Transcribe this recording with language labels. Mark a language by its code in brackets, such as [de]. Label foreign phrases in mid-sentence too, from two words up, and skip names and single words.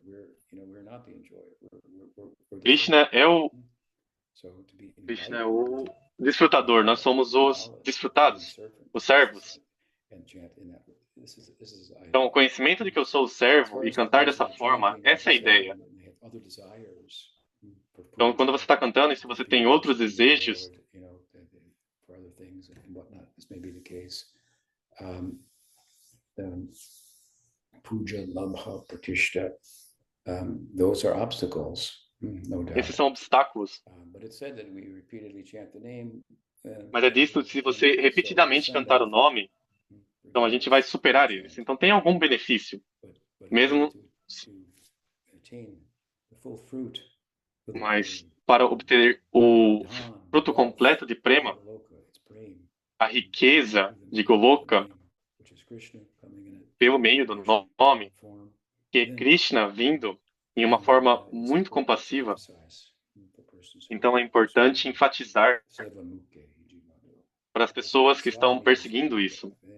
[pt] Krishna é o desfrutador, nós somos os desfrutados, os servos. Então, o conhecimento de que eu sou o servo e cantar dessa forma, essa é a ideia. Então, quando você está cantando e se você tem outros desejos, [sa] पूजा, लाभ, प्रतिष्ठा, [en] those are obstacles, no doubt. [pt] Esses são obstáculos. Mas é disso, se você repetidamente cantar o nome, então a gente vai superar eles. Então tem algum benefício, mesmo. Mas para obter o fruto completo de prema, a riqueza de Goloka, pelo meio do nome, que é Krishna vindo em uma forma muito compassiva, então é importante enfatizar para as pessoas que estão perseguindo isso.